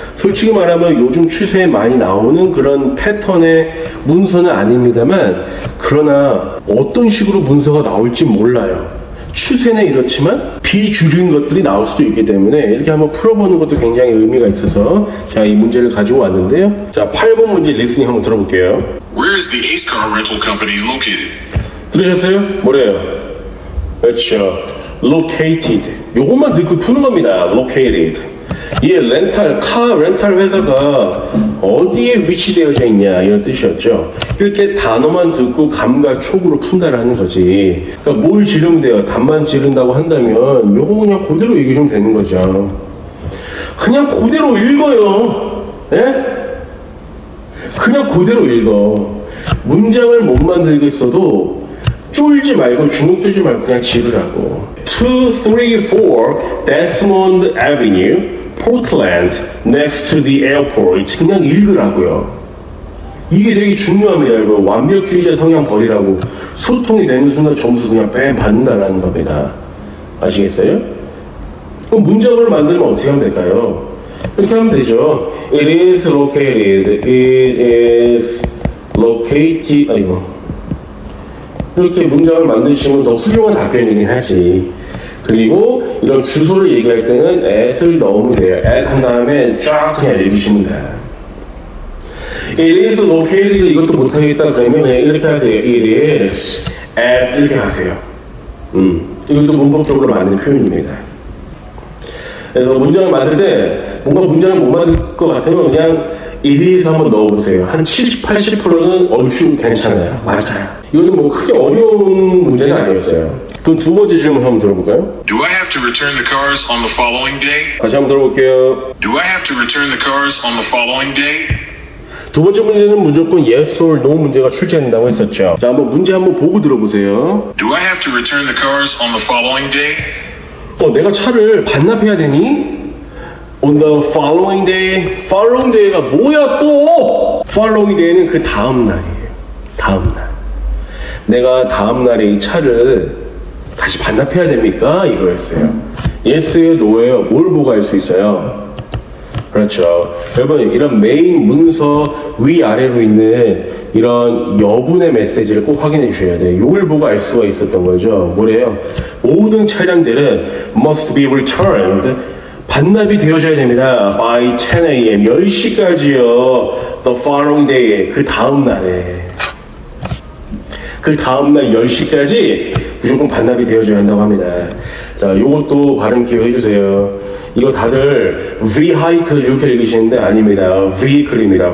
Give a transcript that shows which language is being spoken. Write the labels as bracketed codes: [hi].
[ko] 솔직히 말하면 요즘 추세에 많이 나오는 그런 패턴의 문서는 아닙니다만, 그러나 어떤 식으로 문서가 나올지 몰라요. 추세는 이렇지만 비주류인 것들이 나올 수도 있기 때문에 이렇게 한번 풀어보는 것도 굉장히 의미가 있어서 자, 이 문제를 가지고 왔는데요. 자, 8번 문제 리스닝 한번 들어볼게요. [en] Where is the Ace Car Rental Company located? [ko] 들으셨어요? 뭐래요? 그렇죠. located. 요것만 듣고 푸는 겁니다. [en] located. [ko] 이 카 렌탈 회사가 어디에 위치되어져 있냐 이런 뜻이었죠. 이렇게 단어만 듣고 감과 촉으로 푼다라는 거지. 그러니까 뭘 지르면 돼요? 답만 지른다고 한다면 요거 그냥 그대로 얘기해 주면 되는 거죠. 그냥 그대로 읽어요. 예? 그냥 그대로 읽어. 문장을 못 만들겠어도 쫄지 말고 주눅 들지 말고 그냥 지으라고. [en] 234 Desmond Avenue, Portland, next to the airport. [ko] 그냥 읽으라고요. 이게 되게 중요합니다, 여러분. 완벽주의자 성향 버리라고. 소통이 되는 순간 점수 그냥 뺨 받는다라는 겁니다. 아시겠어요? 그럼 문장을 만들면 어떻게 하면 될까요? [en] 이렇게 하면 되죠. It is located. It is located. [ko] 아이고. 이렇게 문장을 만드시면 더 훌륭한 답변이긴 하지. 그리고 이런 주소를 얘기할 때는 at을 넣으면 돼요. at 한 다음에 쫙 그냥 읽으시면 돼요. [en] It is located [ko] 이것도 못하겠다 그러면 그냥 이렇게 하세요. [en] It is at [ko] 이렇게 하세요. 이것도 문법적으로 맞는 표현입니다. 그래서 문장을 만들 때 뭔가 문장을 못 만들 것 같으면 그냥 [en] it is [ko] 한번 넣어보세요. 한 70, 80%는 얼추 괜찮아요. 맞아요. 이거는 뭐 크게 어려운 문제는 아니었어요. 그럼 두 번째 질문 한번 들어볼까요? [en] Do I have to return the cars on the following day? [ko] 다시 한번 들어볼게요. [en] Do I have to return the cars on the following day? [ko] 두 번째 문제는 무조건 [en] yes or no [ko] 문제가 출제된다고 했었죠. 자, 한번 문제 한번 보고 들어보세요. [en] Do I have to return the cars on the following day? [ko] 내가 차를 반납해야 되니? [en] On the following day. [ko] Following day가 뭐야 또? Following day는 그 다음 날이에요. 다음 날. 내가 다음 날에 이 차를 다시 반납해야 됩니까? 이거였어요. Yes예요, No예요. 뭘 보고 알 수 있어요? 그렇죠. 여러분, 이런 메인 문서 위아래로 있는 이런 여분의 메시지를 꼭 확인해 주셔야 돼요. 이걸 보고 알 수가 있었던 거죠. 뭐래요? 모든 차량들은 [en] must be returned. [ko] 반납이 되어져야 됩니다. [en] By 10 a.m. [ko] 10시까지요. [en] The following day. [ko] 그 다음 날에. 그 다음날 10시까지 무조건 반납이 되어줘야 한다고 합니다. 자, 요것도 발음 기억해 주세요. 이거 다들 vehicle 이렇게 읽으시는데 아닙니다. vehicle입니다.